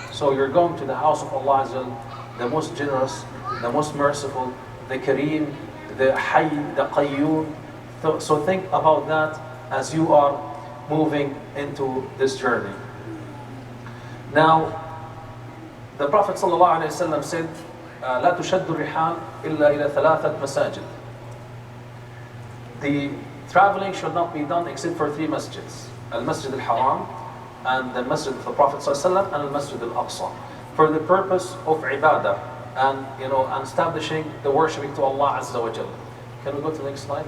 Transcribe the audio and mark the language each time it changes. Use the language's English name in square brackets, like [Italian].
[English] So you're going to the house of Allah Azza wa Jal, the most generous, the most merciful, the Kareem, the Hayy, the Qayyum. So think about that as you are moving into this journey. Now, the Prophet ﷺ said, [Arabic] لا تشد الرحال إلا إلى ثلاثة مساجد. [English] The traveling should not be done except for 3 masjids: Al-Masjid al-Haram, and the Masjid of the Prophet ﷺ, and Al-Masjid al-Aqsa, for the purpose of ibadah and and establishing the worshiping to Allah Azza wa Jal. Can we go to the next slide?